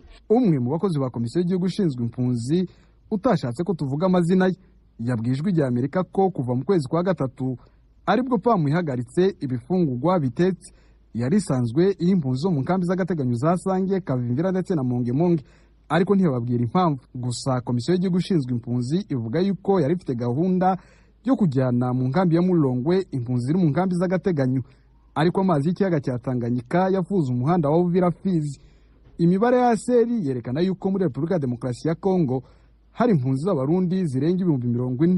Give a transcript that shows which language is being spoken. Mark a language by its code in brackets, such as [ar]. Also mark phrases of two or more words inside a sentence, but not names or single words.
[rw] Umwe mu bakozi ba komisiyo y'igihugu ishinzwe impunzi utashatse ko tuvuga amazina ye yabwijwe rya Amerika ko kuva mu kwezi kwa gatatu aribwo PAM ihagaritse ibifungurwa bitetse yari isanzwe impunzi zo mu nkambi z'agateganyo za Sange Kavimvira ndetse na Mongemonge ariko ntibababwira impamvu. Gusa komisiyo y'igihugu ishinzwe impunzi ivuga yuko yari ifite gahunda yo kujyana mu nkambi ya Mulongwe impunzi ziri mu nkambi z'agateganyo ariko amazi y'ikiyaga cya Tanganyika yafuze umuhanda wa Uvira Fizi. Imibare ya seri yerekana yuko muri Repubulika ya Demokarasi ya Kongo hari impunzi z'abarundi zirenga 40,000.